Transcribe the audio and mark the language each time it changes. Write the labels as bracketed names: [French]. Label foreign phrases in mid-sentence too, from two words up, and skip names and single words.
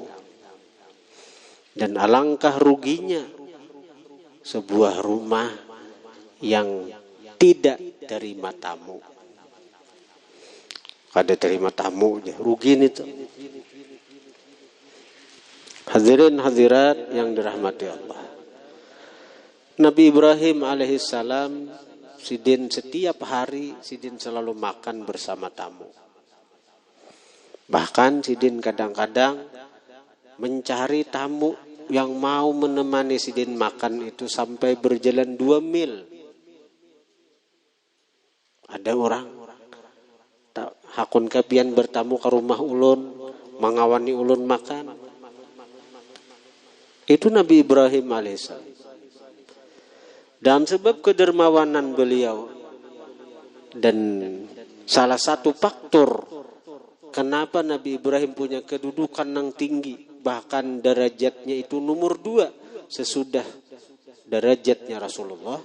[Indonesian] Dan alangkah ruginya sebuah rumah yang tidak terima tamu. [Banjar] Kada terima tamu aja, rugi itu. [Indonesian] Hadirin hadirat yang dirahmati Allah. [Banjar] Nabi Ibrahim alaihissalam, sidin setiap hari sidin selalu makan bersama tamu. [Indonesian] Bahkan sidin kadang-kadang mencari tamu yang mau menemani sidin makan itu sampai berjalan 2 mil. [Banjar] Ada orang hakun kapian bertamu ke rumah ulun, mengawani ulun makan. [Indonesian] Itu Nabi Ibrahim alaihissalam. Dan sebab kedermawanan beliau dan salah satu faktor kenapa Nabi Ibrahim punya kedudukan yang tinggi, bahkan derajatnya itu nomor 2 sesudah derajatnya Rasulullah.